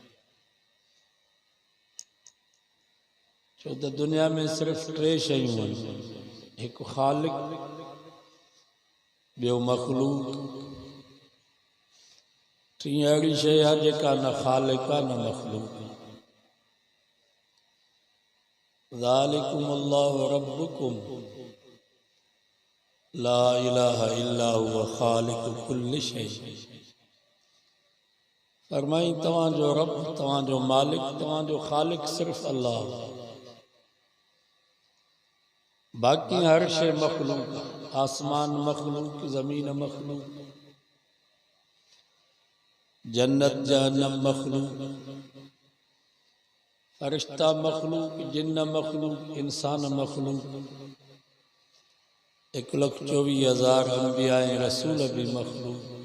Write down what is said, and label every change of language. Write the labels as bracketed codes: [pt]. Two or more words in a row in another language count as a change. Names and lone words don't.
[sd] छो त दुनिया में सिर्फ़ टे शयूं आहिनि, हिकु ख़ालिक, ॿियो मख़लूक, टीं अहिड़ी शइ आहे जेका न ख़ालिक आहे न मख़लूक आहे। [ar] ذلكم الله ربكم لا إله إلا هو خالق كل شيء. [sd] फरमाई तव्हांजो रब, तव्हांजो मालिक, तव्हांजो ख़ालिक सिर्फ़ अल्लाह, बाक़ी हर शइ मख़लूक, आसमान मख़लूक, ज़मीन मख़लूक, जन्नत जहन्नम मख़लूक, फरिश्ता मख़लूक, जिन्न मख़लूक, इंसान मख़लूक, 1,24,000 अंबिया ऐं रसूल भी मख़लूक।